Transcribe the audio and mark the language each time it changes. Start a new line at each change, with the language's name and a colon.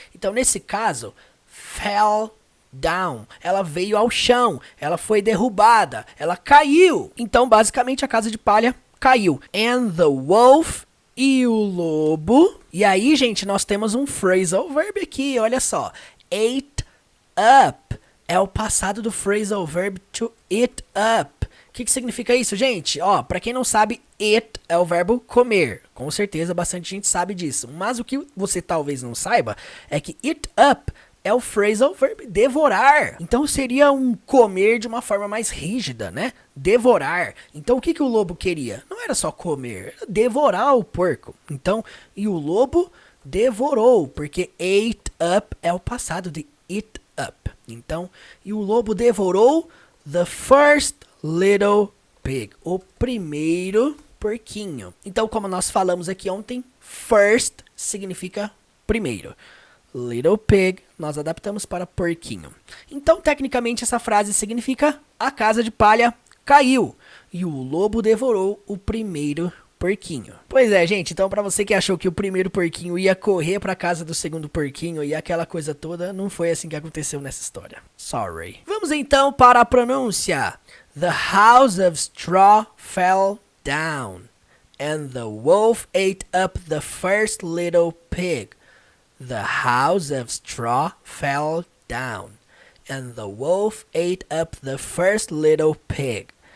Portuguese: Então, nesse caso, fell down. Ela veio ao chão, ela foi derrubada, ela caiu. Então, basicamente, a casa de palha caiu.
English: And the wolf,
Portuguese: e o lobo. E aí, gente, nós temos um phrasal verb aqui, olha só.
English: Ate up.
Portuguese: É o passado do phrasal verb to eat up. O que significa isso, gente? Ó, pra quem não sabe, eat é o verbo comer. Com certeza, bastante gente sabe disso. Mas o que você talvez não saiba é que eat up é o phrasal verb devorar. Então seria um comer de uma forma mais rígida, né? Devorar. Então o que o lobo queria? Não era só comer, era devorar o porco. Então, e o lobo devorou, porque ate up é o passado de eat up. Então, e o lobo devorou
English: the first little pig,
Portuguese: o primeiro porquinho. Então, como nós falamos aqui ontem, first significa primeiro.
English: Little pig,
Portuguese: nós adaptamos para porquinho. Então, tecnicamente, essa frase significa a casa de palha caiu e o lobo devorou o primeiro porquinho. Pois é, gente, então para você que achou que o primeiro porquinho ia correr para casa do segundo porquinho e aquela coisa toda, não foi assim que aconteceu nessa história.
English: Sorry.
Portuguese: Vamos então para a pronúncia.
English: The house of straw fell down, and the wolf ate up the first little pig. The house of straw fell down, and the wolf ate up the first little pig.